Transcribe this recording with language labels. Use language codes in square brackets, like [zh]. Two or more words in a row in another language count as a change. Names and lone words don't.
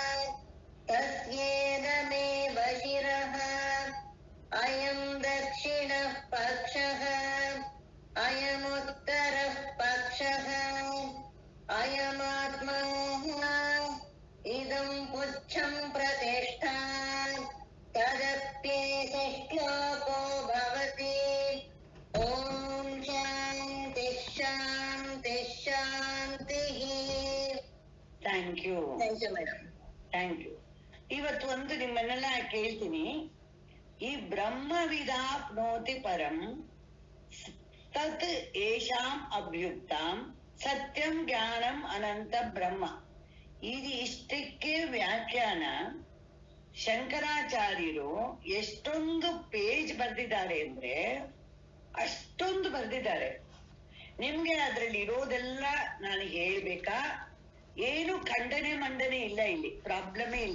[sa] तस्येदमेव शिरः अयं दक्षिणः पक्षः अयमुत्तरः पक्षः अयमात्मा इदं पुच्छं प्रतिष्ठा तदप्येष श्लोको भवति। ॐ शान्ति शान्ति शान्तिः. [en] Thank you ಮೇಡಮ್. Thank you. [kn] ಇವತ್ತು ಒಂದು ನಿಮ್ಮನ್ನೆಲ್ಲ ಕೇಳ್ತೀನಿ. [sa] ಈ ಬ್ರಹ್ಮವಿದಾಪ್ನೋತಿ ಪರಂ ತತ್ ಏಷಾಂ ಅಭ್ಯುಕ್ತಾಂ ಸತ್ಯಂ ಜ್ಞಾನಂ ಅನಂತ ಬ್ರಹ್ಮ. [kn] ಇದು ಇಷ್ಟಕ್ಕೆ ವ್ಯಾಖ್ಯಾನ ಶಂಕರಾಚಾರ್ಯರು ಎಷ್ಟೊಂದು ಪೇಜ್ ಬರ್ದಿದ್ದಾರೆ ಅಂದ್ರೆ ಅಷ್ಟೊಂದು ಬರ್ದಿದ್ದಾರೆ. ನಿಮ್ಗೆ ಅದ್ರಲ್ಲಿ ಇರೋದೆಲ್ಲ ನಾನು ಹೇಳ್ಬೇಕಾ? ಏನು ಖಂಡನೆ ಮಂಡನೆ ಇಲ್ಲ, ಇಲ್ಲಿ ಪ್ರಾಬ್ಲಮೇ ಇಲ್ಲ.